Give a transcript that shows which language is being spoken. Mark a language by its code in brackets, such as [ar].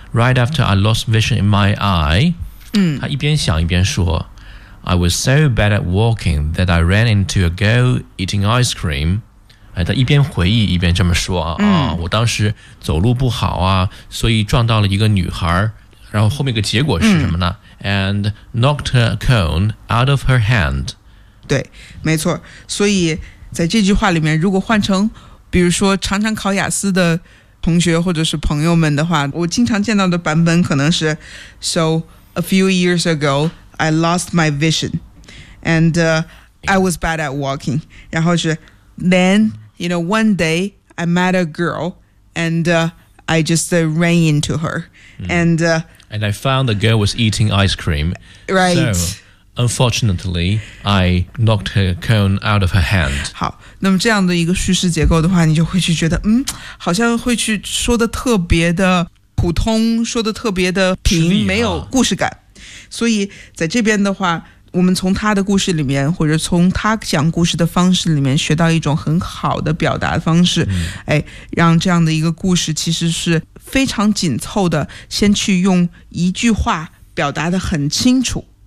[en] Right after I lost vision in my eye， [zh] 他一边想一边说 [en] ，I was so bad at walking that I ran into a girl eating ice cream。 [zh] 哎，他一边回忆一边这么说啊，我当时走路不好啊，所以撞到了一个女孩。然后后面一个结果是什么呢？ [en] And knocked her cone out of her hand。 [zh] 对，没错。所以在这句话里面，如果换成比如说常常考雅思的同学或者是朋友们的话，我经常见到的版本可能是 [en] So a few years ago I lost my vision And I was bad at walking。 [zh] 然后是 [en] Then you know one day I met a girl AndI just ran into her, and I found the girl was eating ice cream. Right. So, unfortunately, I knocked her cone out of her hand. [zh] 好，那么这样的一个叙事结构的话，你就会去觉得，好像会去说的特别的普通，说的特别的平，没有故事感。所以在这边的话，我们从他的故事里面，或者从他讲故事的方式里面学到一种很好的表达方式，让这样的一个故事其实是非常紧凑的，先去用一句话表达得很清楚，